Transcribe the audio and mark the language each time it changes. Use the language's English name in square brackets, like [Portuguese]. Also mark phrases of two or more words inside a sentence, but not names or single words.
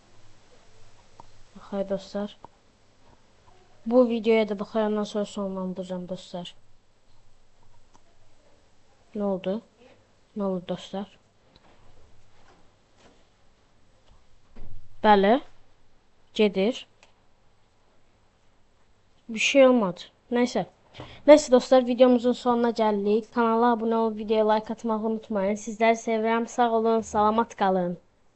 [Azerbaijani] Baxay dostlar. Bu videoya da baxayandan sonra sonlandıracağım dostlar. [Turkish] Ne oldu? Ne oldu dostlar? [Azerbaijani] Bəli. Gedir. [Turkish] Bir şey olmadı. Neyse. Neyse dostlar, videomuzun sonuna geldik. Kanala abone olup videoya like atmayı unutmayın. Sizleri seviyorum. Sağ olun. Salamat kalın.